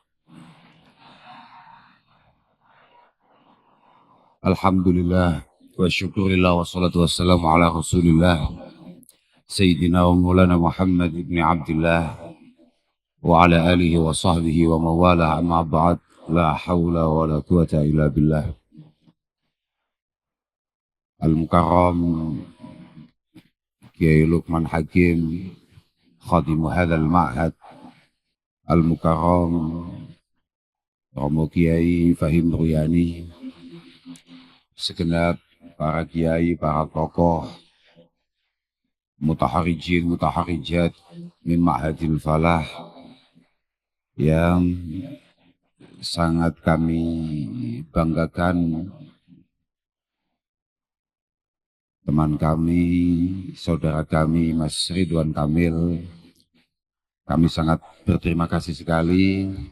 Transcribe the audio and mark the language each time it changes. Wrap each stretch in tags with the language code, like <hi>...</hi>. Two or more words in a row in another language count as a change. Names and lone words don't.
<ar>الحمد لله والشكر لله والصلاة والسلام على رسول الله سيدنا ومولانا محمد بن عبد الله وعلى آله وصحبه وموالاه أما بعد. لا حول ولا قوة إلا بالله. المكرم كياهي لقمان حكيم خادم هذا المعهد.</ar> <id>Al-Mukarram Romo Kiai Fahim Ruyani, segenap para kiai, para tokoh,</id> <ar>متخرجين، متخرجات من معهد الفلاح</ar> <id>yang sangat kami banggakan, teman kami, saudara kami, Mas Ridwan Kamil. Kami sangat berterima kasih sekali.</id>